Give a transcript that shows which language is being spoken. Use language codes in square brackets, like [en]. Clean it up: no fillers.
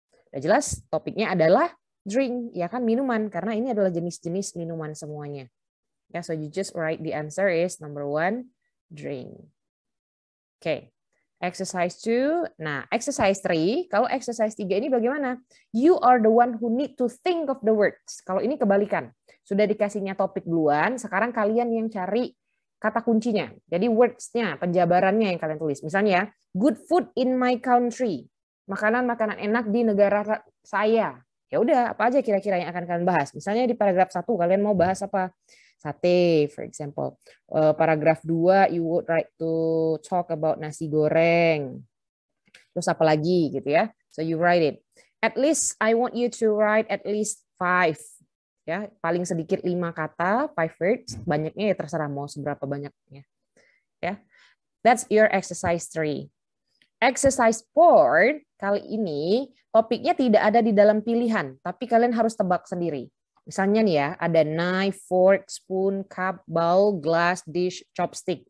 [id] Udah jelas topiknya adalah drink, ya kan, minuman, karena ini adalah jenis-jenis minuman semuanya. [en] Ya, so you just write the answer is number 1, drink. Okay. [id] Exercise 2. Nah, exercise 3, kalau exercise 3 ini bagaimana? [en] You are the one who need to think of the words. [id] Kalau ini kebalikan. Sudah dikasihnya topik duluan, sekarang kalian yang cari kata kuncinya. Jadi words-nya, penjabarannya yang kalian tulis. Misalnya, [en] good food in my country. [id] Makanan-makanan enak di negara saya. Ya udah, apa aja kira-kira yang akan kalian bahas? Misalnya di paragraf 1 kalian mau bahas apa? [en] Sate, for example. Paragraf 2 you would like to talk about nasi goreng. [id] Terus apa lagi gitu ya? [en] So you write it. At least I want you to write at least 5. [id] Ya, paling sedikit 5 kata, [en] 5 words. [id] Banyaknya ya terserah mau seberapa banyaknya. Ya. [en] That's your exercise 3. [id] Exercise 4 kali ini topiknya tidak ada di dalam pilihan, tapi kalian harus tebak sendiri. Misalnya nih ya, ada knife, fork, spoon, cup, bowl, glass, dish, chopstick.